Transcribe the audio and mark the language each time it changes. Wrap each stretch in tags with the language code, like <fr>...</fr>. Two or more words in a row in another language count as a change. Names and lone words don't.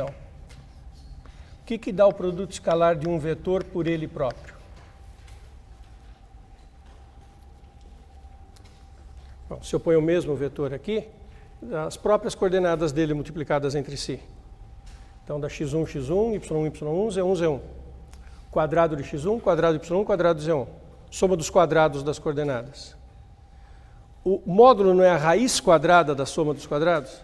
<pt>O que dá o produto escalar de um vetor por ele próprio? Bom, se eu ponho o mesmo vetor aqui, as próprias coordenadas dele multiplicadas entre si. Então, dá x1, x1, y1, y1, z1, z1. Quadrado de x1, quadrado de y1, quadrado de z1. Soma dos quadrados das coordenadas. O módulo não é a raiz quadrada da soma dos quadrados?</pt>